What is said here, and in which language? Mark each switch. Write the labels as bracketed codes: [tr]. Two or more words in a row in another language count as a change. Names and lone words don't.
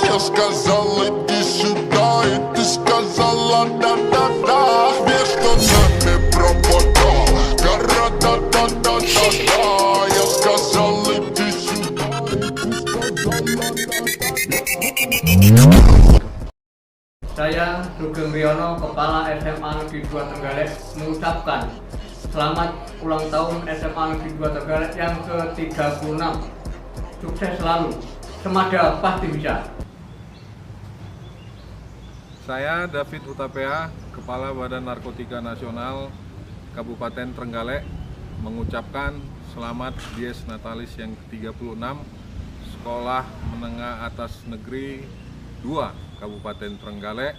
[ru] Я сказал, иди сюда, и ты сказала да-да-да. Между нами пропада гора, да-да-да-да-да. Я сказал, иди сюда, и ты сказала да-да-да. [id] Saya Sugeng Riono, Kepala SMA Negeri 2 Trenggalek, mengucapkan selamat ulang tahun SMA Negeri 2 Trenggalek yang ke-36. Sukses selalu, semada pasti bisa. Saya David Hutapea, Kepala Badan Narkotika Nasional Kabupaten Trenggalek, mengucapkan selamat [la] Dies Natalis [id] yang ke-36 Sekolah Menengah Atas Negeri 2 Kabupaten Trenggalek.